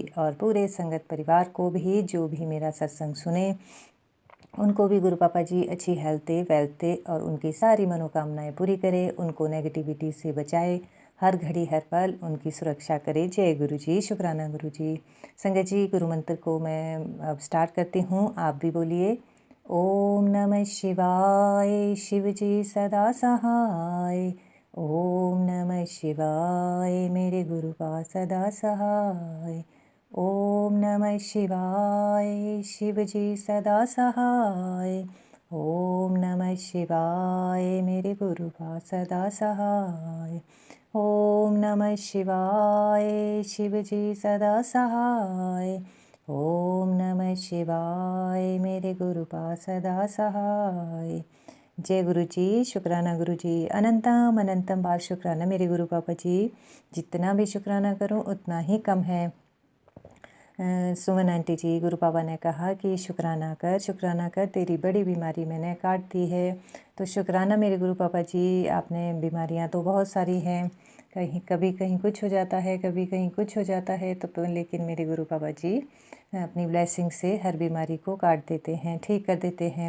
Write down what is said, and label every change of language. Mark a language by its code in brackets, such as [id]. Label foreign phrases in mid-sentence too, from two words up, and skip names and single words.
[hi] और पूरे संगत परिवार को भी जो भी मेरा सत्संग सुने उनको भी गुरु पापा जी अच्छी हेल्थ दे, वेल्थ दे और उनकी सारी मनोकामनाएं पूरी करे, उनको नेगेटिविटी से बचाए, हर घड़ी हर पल उनकी सुरक्षा करे। जय गुरु जी। शुक्राना गुरु जी। संगत जी गुरु मंत्र को मैं अब स्टार्ट करती हूँ, आप भी बोलिए। ओम नमः शिवाय शिव जी सदा सहाय। ओम नमः शिवाय मेरे गुरु का सदा सहाय। ओम नमः शिवाय। शिव जी सदा सहाय। ओम नमः शिवाय। मेरे गुरु बा सदा सहाय। ओम नमः शिवाय। शिव जी सदा सहाय। ओम नमः शिवाय। मेरे गुरु बा सदा सहाय। जय गुरु जी। शुक्राना गुरु जी। अनंतम अनंतम बार शुक्राना मेरे गुरु पापा जी। जितना भी शुक्राना करूं उतना ही कम है। सुमन आंटी जी, गुरु पापा ने कहा कि शुक्राना कर, तेरी बड़ी बीमारी मैंने काट दी है। तो शुक्राना मेरे गुरु पापा जी। आपने बीमारियां तो बहुत सारी हैं, कभी कहीं कुछ हो जाता है, कभी कहीं कुछ हो जाता है, तो लेकिन मेरे गुरु पापा जी अपनी ब्लेसिंग से हर बीमारी को काट देते हैं, ठीक कर देते हैं।